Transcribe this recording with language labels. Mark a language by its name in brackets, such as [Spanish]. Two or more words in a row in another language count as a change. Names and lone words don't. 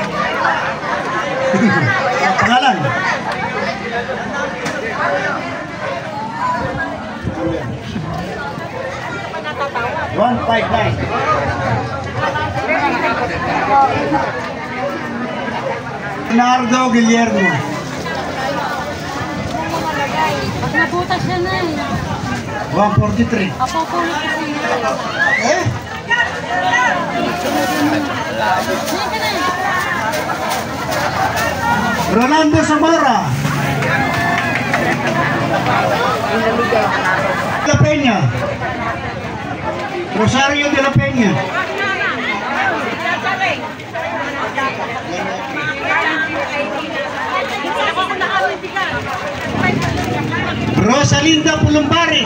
[Filipino] Pangalan. $159. Nardo Guillermo. Nabutas siya na eh. 143. Ako po kasi. Eh? Rolando Zamora. De la Peña. Rosario de la Peña. Rosalinda Pulumbari.